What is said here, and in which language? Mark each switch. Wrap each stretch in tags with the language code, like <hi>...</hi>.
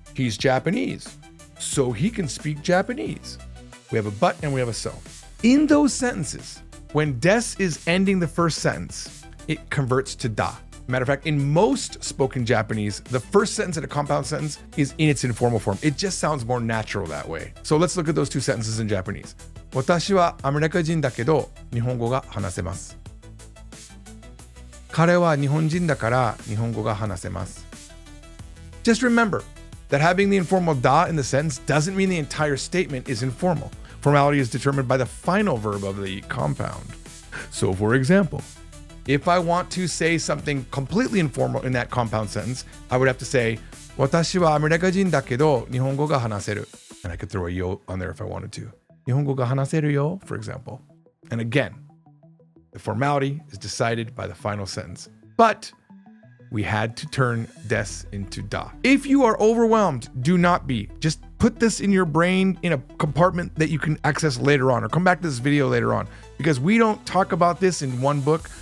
<en>He's Japanese, so he can speak Japanese. We have a but and we have a so. In those sentences, When des is ending the first sentence, it converts to da. Matter of fact, in most spoken Japanese, the first sentence in a compound sentence is in its informal form. It just sounds more natural that way. So let's look at those two sentences in Japanese.</en> <ja>私はアメリカ人だけど日本語が話せます。彼は日本人だから日本語が話せます。</ja> <en>Just remember that having the informal da in the sentence doesn't mean the entire statement is informal. Formality is determined by the final verb of the compound. So for example, if I want to say something completely informal in that compound sentence, I would have to say,</en> <ja>私はアメリカ人だけど日本語が話せる.</ja> <en>And I could throw a yo on there if I wanted to.</en> <ja>日本語が話せるよ,</ja> <en>for example. And again, the formality is decided by the final sentence. But we had to turn des into da. If you are overwhelmed, do not be. Just put this in your brain in a compartment that you can access later on, or come back to this video later on, because we don't talk about this in one book.</en>